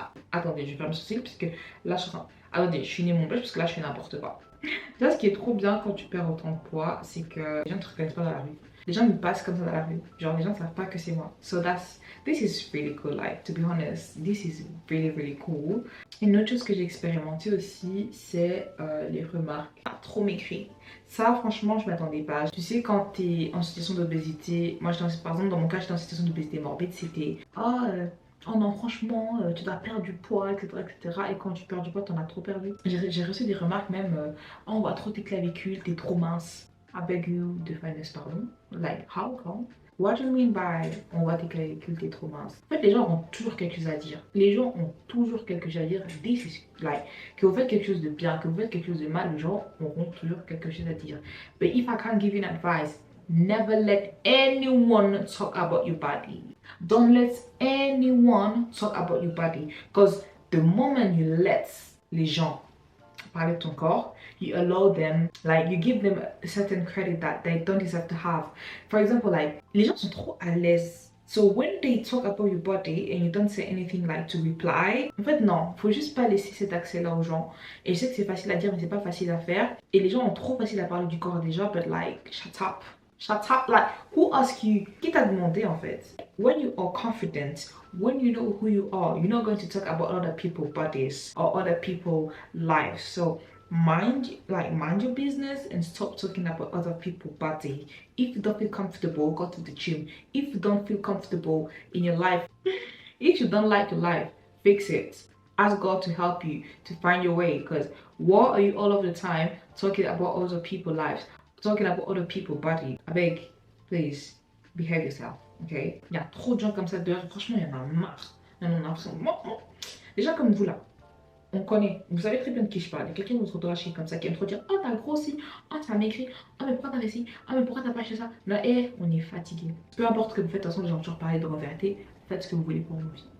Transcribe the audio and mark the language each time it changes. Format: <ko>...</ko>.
<fr>Attendez, je vais faire mes sourcils parce que là je suis attendez, je finis mon blush parce que là je fais n'importe quoi. Là, ce qui est trop bien quand tu perds autant de poids, c'est que les gens ne te reconnaissent pas dans la rue. Les gens me passent comme ça dans la rue. Genre, les gens ne savent pas que c'est moi.</fr> <en>So this is really cool. Like, to be honest, this is really, really cool.</en> <fr>Une autre chose que j'ai expérimenté aussi, c'est les remarques. Ah, trop maigri. Ça, franchement, je m'attendais pas. Tu sais, quand t'es en situation d'obésité, moi, par exemple, dans mon cas, j'étais en situation d'obésité morbide, c'était oh non, franchement, tu dois perdre du poids, etc., etc. Et quand tu perds du poids, t'en as trop perdu. J'ai reçu des remarques même, oh, on voit trop tes clavicules, t'es trop mince.</fr> <en>I beg you, define this, pardon. Like, how come? What do you mean by</en> <fr>on voit tes clavicules, t'es trop mince? En fait, les gens ont toujours quelque chose à dire. Les gens ont toujours quelque chose à dire.</fr> <en>This is like,</en> <fr>que vous faites quelque chose de bien, que vous faites quelque chose de mal, les gens auront toujours quelque chose à dire.</fr> <en>But if I can't give you an advice, never let anyone talk about you badly. Don't let anyone talk about you badly. Because the moment you let</en> <fr>les gens parler de ton corps,</fr> <en>you allow them, like, you give them a certain credit that they don't deserve to have. For example, like,</en> <fr>les gens sont trop à l'aise.</fr> <en>So when they talk about your body and you don't say anything like to reply,</en> <fr>en fait non, faut juste pas laisser cet accès-là aux gens. Et je sais que c'est facile à dire, mais c'est pas facile à faire. Et les gens ont trop facile à parler du corps des gens,</fr> <en>but like, shut up. Shut up, like, who asked you?</en> <fr>Qui t'a demandé en fait?</fr> <en>When you are confident, when you know who you are, you're not going to talk about other people's bodies or other people's lives. So mind your business and stop talking about other people's body. If you don't feel comfortable, go to the gym. If you don't feel comfortable in your life, if you don't like your life, fix it. Ask God to help you to find your way, because what are you all of the time talking about other people's lives? Talking about other people's body. I beg, please, behave yourself, okay?</en> <fr>Il y a trop de gens comme ça dehors, franchement, il y en a marre. Il y en a marre. Les gens comme vous là, on connaît, vous savez très bien de qui je parle. Il y a quelqu'un de votre entourage comme ça qui aime trop dire, oh t'as grossi, oh t'as maigri, oh mais pourquoi t'as fait ci, oh mais pourquoi t'as pas acheté ça? Là, on est fatigué. Peu importe ce que vous faites, de toute façon, les gens ont toujours parlé de la vérité, faites ce que vous voulez pour vos vies.</fr>